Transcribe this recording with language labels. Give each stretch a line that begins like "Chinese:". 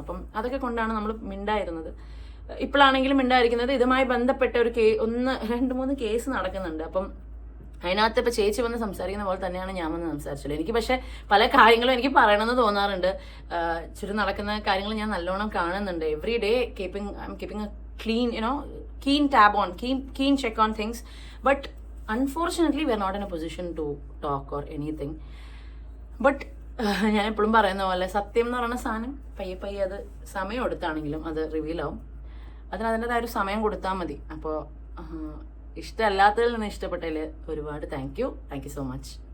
Malayalam: അപ്പം അതൊക്കെ കൊണ്ടാണ് നമ്മൾ മിണ്ടായിരുന്നത്. ഇപ്പോഴാണെങ്കിലും മിണ്ടായിരിക്കുന്നത്. ഇതുമായി ബന്ധപ്പെട്ട ഒരു 1-2-3 കേസ് നടക്കുന്നുണ്ട്. അപ്പം അതിനകത്ത് ഇപ്പം ചേച്ചി വന്ന് സംസാരിക്കുന്ന പോലെ തന്നെയാണ് ഞാൻ വന്ന് സംസാരിച്ചത്. എനിക്ക് പക്ഷെ പല കാര്യങ്ങളും എനിക്ക് പറയണമെന്ന് തോന്നാറുണ്ട്. ചുറ്റും നടക്കുന്ന കാര്യങ്ങൾ ഞാൻ നല്ലോണം കാണുന്നുണ്ട്.
English: Every day keeping a keen tab on, keen check on things. But unfortunately we are not in a position to talk or anything.
Malayalam: But ഞാൻ എപ്പോഴും പറയുന്ന പോലെ സത്യം എന്ന് പറയുന്ന സാധനം പയ്യെ അത് സമയം എടുത്താണെങ്കിലും അത് റിവീൽ ആവും. അതിൻ്റെതായ ഒരു സമയം കൊടുത്താൽ മതി. അപ്പോൾ ഇഷ്ടമല്ലാത്തതിൽ നിന്ന് ഇഷ്ടപ്പെട്ടതിൽ ഒരുപാട്
English: Thank you so much.